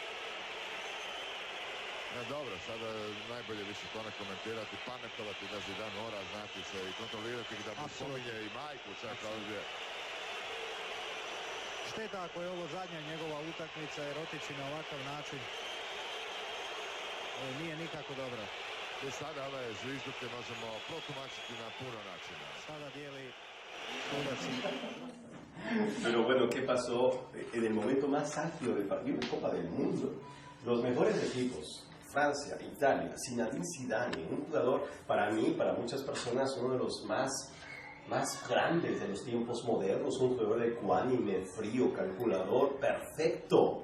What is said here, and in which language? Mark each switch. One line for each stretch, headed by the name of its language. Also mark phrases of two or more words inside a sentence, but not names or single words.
Croatian: Ne, dobro, sada najbolje više to ne komentirati, pametovati da Zidane mora znati se i kontrolirati da mu spominje i majku čak ovdje. Šteta ako je ovo zadnja njegova utakmica, jer otići na ovakav način nije nikako dobro. I sada ove zvižduke možemo protumačiti na puno načina. Sada dijeli sudac.
Spanish: Pero bueno, ¿qué pasó en el momento más álgido del partido de Copa del Mundo? Los mejores equipos, Francia, Italia, Zinedine Zidane, un jugador para mí, para muchas personas, uno de los más grandes de los tiempos modernos, un jugador ecuánime, frío, calculador, perfecto.